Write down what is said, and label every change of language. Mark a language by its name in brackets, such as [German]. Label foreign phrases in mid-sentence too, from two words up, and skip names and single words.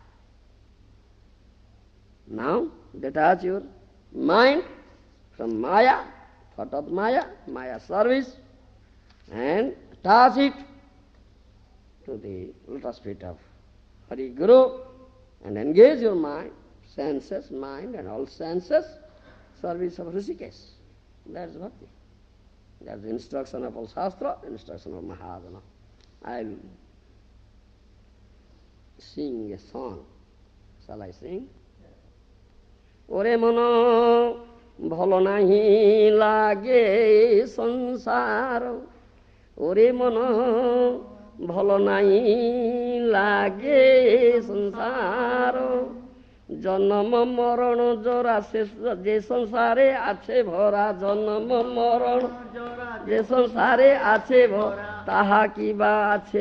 [English] Now, detach your mind from Maya, thought of Maya, Maya service, and attach it to the lotus feet of Hari Guru, and engage your mind, senses, mind, and all senses, service of Rishikesh. That's bhakti. That's the instruction of all Shastra, instruction of Mahajana. I'll sing a song. Shall I sing? [Bangla] ওরে মন ভালো নাহি লাগে সংসার. ওরে মন ভালো নাহি লাগে সংসার. জন্ম মরণ জোড়া যে সংসারে আছে ভরা জন্ম মরণ যে সংসারে আছে ভরা তাহা কিবা আছে